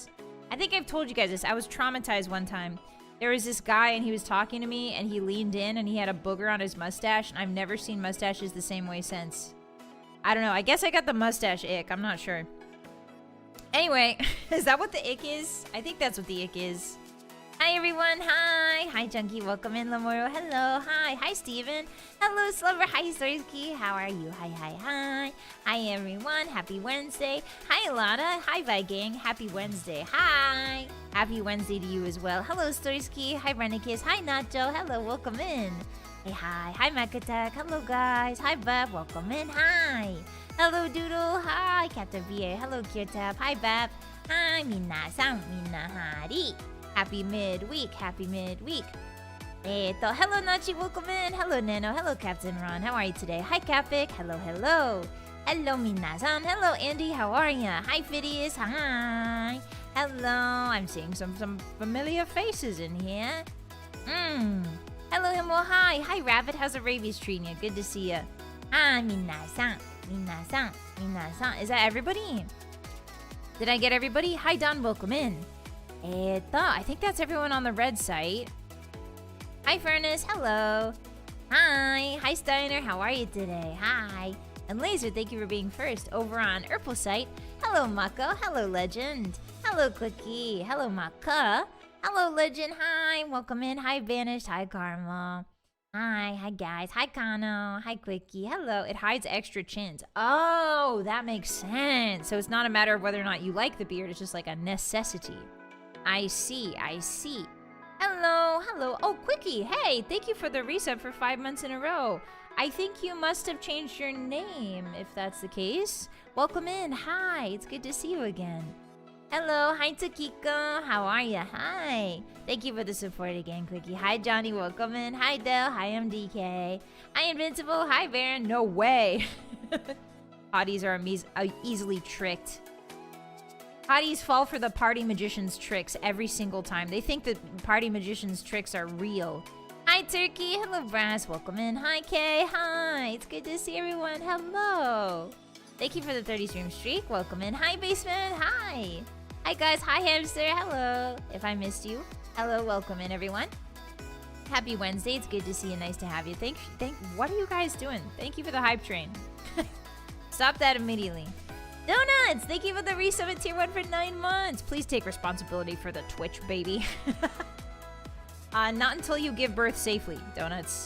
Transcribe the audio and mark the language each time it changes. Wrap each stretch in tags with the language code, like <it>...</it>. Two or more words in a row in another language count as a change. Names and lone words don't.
<en>I think I've told you guys this. I was traumatized one time. There was this guy, and he was talking to me, and he leaned in, and he had a booger on his mustache, and I've never seen mustaches the same way since. I don't know. I guess I got the mustache ick. I'm not sure. Anyway, is that what the ick is? I think that's what the ick is. Hi, everyone. Hi. Hi, Junkie. Welcome in, Lamoro. Hello. Hi. Hi, Steven. Hello, Slover. Hi, Storyski. How are you? Hi, hi, hi. Hi, everyone. Happy Wednesday. Hi, Alana. Hi, Vi Gang. Happy Wednesday. Hi. Happy Wednesday to you as well. Hello, Storyski. Hi, Renikis. Hi, Nacho. Hello. Welcome in. Hey, hi. Hi, Makatak. Hello, guys. Hi, Bab. Welcome in. Hi. Hello, Doodle. Hi, Captain VA. Hello, Kirtab. Hi, Bab. Hi, Minasan. Minahari. Happy midweek. Happy midweek. Hello, Nachi. Welcome in. Hello, Nano. Hello, Captain Ron. How are you today? Hi, Capic. Hello, hello. Hello, Minasan. Hello, Andy. How are ya? Hi, Phidias. Hi. Hello. I'm seeing some familiar faces in here. Hello, Himo. Hi. Hi, Rabbit. How's the rabies treating you? Good to see ya. Hi, Minasan. Minasan. Minasan. Is that everybody? Did I get everybody? Hi, Don. Welcome in. I think that's everyone on the red site. Hi, Furnace. Hello. Hi. Hi, Steiner. How are you today? Hi. And Laser, thank you for being first over on Urple site. Hello, Mako. Hello, Legend. Hello, Clicky. Hello, Maka. Hello, Legend. Hi. Welcome in. Hi, Vanished. Hi, Karma. Hi guys. Hi, Kano. Hi, Quickie. Hello. It hides extra chins. Oh, that makes sense. So it's not a matter of whether or not you like the beard. It's just like a necessity. I see. Hello. Oh, Quickie. Hey, thank you for the resub for 5 months in a row. I think you must have changed your name, if that's the case. Welcome in. Hi. It's good to see you again. Hello, hi Takiko, how are ya? Hi. Thank you for the support again, Quickie. Hi Johnny, welcome in. Hi Del, hi MDK. Hi Invincible, hi Baron. No way. Hotties are easily tricked. Hotties fall for the party magician's tricks every single time. They think that party magician's tricks are real. Hi Turkey, hello Brass, welcome in. Hi Kay, hi. It's good to see everyone. Hello. Thank you for the 30 stream streak. Welcome in. Hi Basement, hi. Hi guys, hi Hamster, hello. If I missed you, hello, welcome in everyone. Happy Wednesday, it's good to see you, nice to have you. What are you guys doing? Thank you for the hype train. Stop that immediately. Donuts, thank you for the resub at tier 1 for 9 months. Please take responsibility for the Twitch, baby. Not until you give birth safely, Donuts.</en>